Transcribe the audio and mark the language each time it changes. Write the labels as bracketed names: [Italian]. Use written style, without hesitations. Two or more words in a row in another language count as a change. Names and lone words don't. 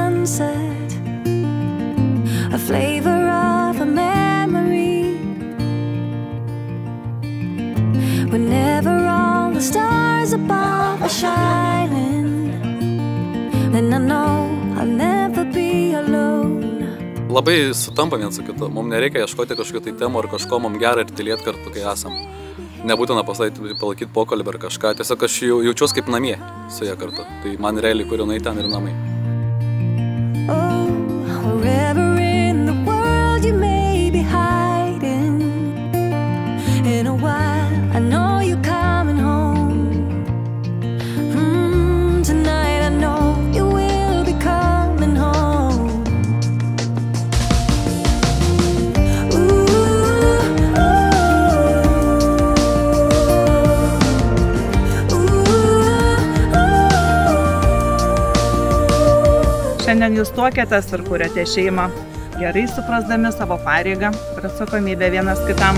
[English] sunset, a flavor of a memory. Whenever all the stars above are shining, then I know I'll never be alone. [Lithuanian] Labai sutampa viens su kitu. Mums nereikia ieškoti kažkokių tai temų ar kažko, mums gera ir tylėti kartu, kai esam. Nebūtina palaikyti pokalbį ar kažką. Tiesiog aš jaučiuosi kaip namie su ja kartu. Tai man realiai, kur jinai ten ir namai. [English] Wherever in the world you may be hiding, in a while I know you're coming home. Tonight I know you will be coming home. [Lithuanian] Šiandien jūs tuokėtės ir kuriate šeimą, gerai suprasdami savo pareigą ir atsakomybę vienas kitam.